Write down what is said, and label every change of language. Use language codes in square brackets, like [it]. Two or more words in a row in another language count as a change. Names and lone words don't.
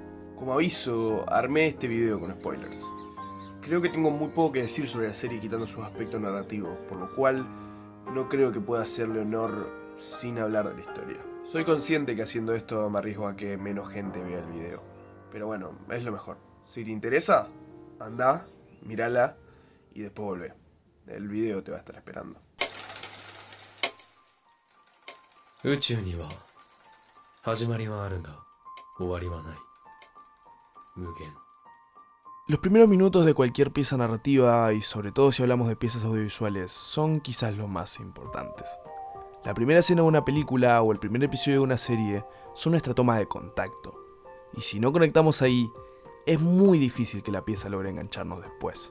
[es] Como aviso, armé este video con spoilers. Creo que tengo muy poco que decir sobre la serie quitando sus aspectos narrativos, por lo cual no creo que pueda hacerle honor sin hablar de la historia. Soy consciente que haciendo esto me arriesgo a que menos gente vea el video, pero bueno, es lo mejor. Si te interesa, anda, mírala y después volvé. El video te va a estar esperando. [ja] 宇宙には始まりはあるが終わりはない。無限。 [es] Los primeros minutos de cualquier pieza narrativa, y sobre todo si hablamos de piezas audiovisuales, son quizás los más importantes. La primera escena de una película o el primer episodio de una serie son nuestra toma de contacto, y si no conectamos ahí, es muy difícil que la pieza logre engancharnos después.